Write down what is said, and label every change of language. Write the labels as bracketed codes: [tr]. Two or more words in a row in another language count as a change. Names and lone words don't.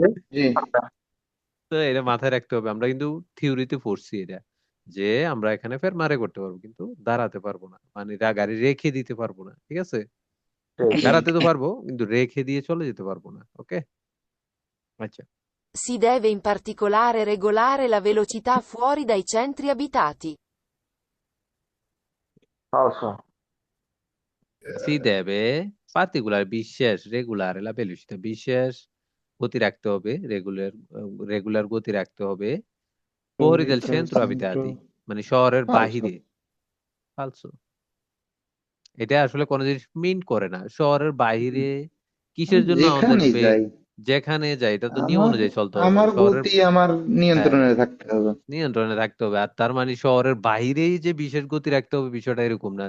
[bn] জি তো এটা মাথায় রাখতে হবে। আমরা কিন্তু থিওরিতে পড়ছি এটা, যে আমরা এখানে ফের মারে করতে পারবো, কিন্তু দাঁড়াতে পারবো না, মানে গাড়ি রেখে দিতে পারবো না, ঠিক আছে? জি দাঁড়াতে তো পারবো, কিন্তু রেখে দিয়ে চলে যেতে পারবো না, ওকে? আচ্ছা, [it] Si deve in particolare regolare la velocità fuori dai centri abitati. si deve particolare [bn] বিশেষ, রেগুলার [it] la velocità [bn] বিশেষ গতি রাখতে হবে, রেগুলার রেগুলার গতি রাখতে হবে [it] fuori del centro abitati [bn] মানে শহরের ফালসো বাহিরে। ফালসো। এটা আসলে কোনো জিনিস মিন করে না। শহরের বাইরে কিসের জন্য আমাদের যেখানেই যাই যেখানে যাই এটা তো নিয়ম আমার অনুযায়ী চলতে হবে আমার শহরের। গতি আমার হ্যাঁ, নিয়ন্ত্রণে থাকতে হবে। নিয়ন্ত্রণে রাখতে হবে। আর তার মানে শহরের বাইরেই যে বিশেষ গতি রাখতে হবে বিষয়টা এরকম না।